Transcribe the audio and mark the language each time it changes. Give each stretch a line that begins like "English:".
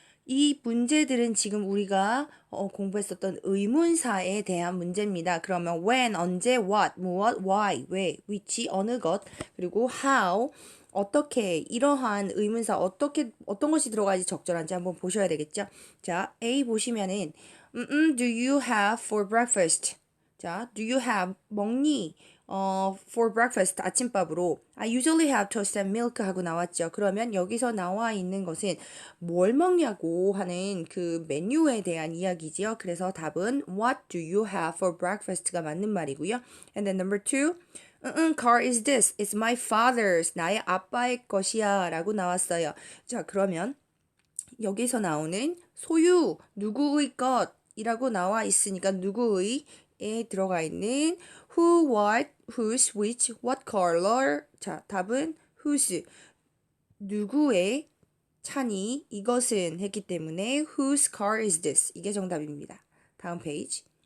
Korean: 이 문제들은 지금 우리가 공부했었던 의문사에 대한 문제입니다. 그러면 when, 언제, what, 무엇, why, 왜, which, 어느 것, 그리고 how, 어떻게, 이러한 의문사 어떤 것이 들어가야지 적절한지 한번 보셔야 되겠죠. 자, A 보시면은
English: do you have for breakfast?
Korean: 자, do you have 먹니?
English: for breakfast
Korean: 아침밥으로
English: I usually have toast and milk
Korean: 하고 나왔죠. 그러면 여기서 나와 있는 것은 뭘 먹냐고 하는 그 메뉴에 대한 이야기지요. 그래서 답은
English: What do you have for breakfast
Korean: 가 맞는 말이고요.
English: And then number 2 car is this. It's my father's.
Korean: 나의 아빠의 것이야 라고 나왔어요. 자, 그러면 여기서 나오는 소유, 누구의 것이라고 나와 있으니까 누구의에 들어가 있는 who, what, whose, which, what color. 자, 답은 whose. 누구의 차니 이것은 했기 때문에
English: whose car is this.
Korean: 이게 정답입니다. 다음 페이지.